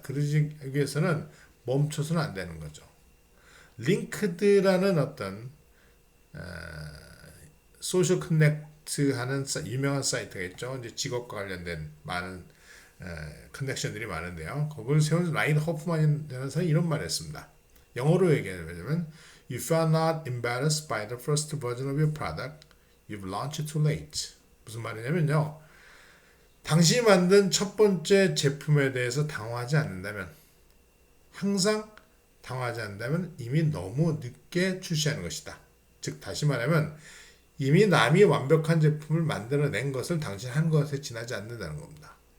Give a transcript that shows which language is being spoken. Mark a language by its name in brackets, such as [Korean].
[Korean] 그러기 위해서는 멈춰서는 안 되는 거죠. 링크드라는 어떤 소셜 커넥트 하는 유명한 사이트가 있죠. 이제 직업과 관련된 많은 커넥션들이 많은데요. 그걸 세운 라이드 호프만이라는 사람이 이런 말을 했습니다. 영어로 얘기하면 [English] If you are not embarrassed by the first version of your product, you've launched too late. [Korean] 무슨 말이냐면요. 당신이 만든 첫 번째 제품에 대해서 당황하지 않는다면 항상 당황하지 않는다면 이미 너무 늦게 출시하는 것이다. 즉 다시 말하면 이미 남이 완벽한 제품을 만들어낸 것을 당신 한 것에 지나지 않는다는 겁니다.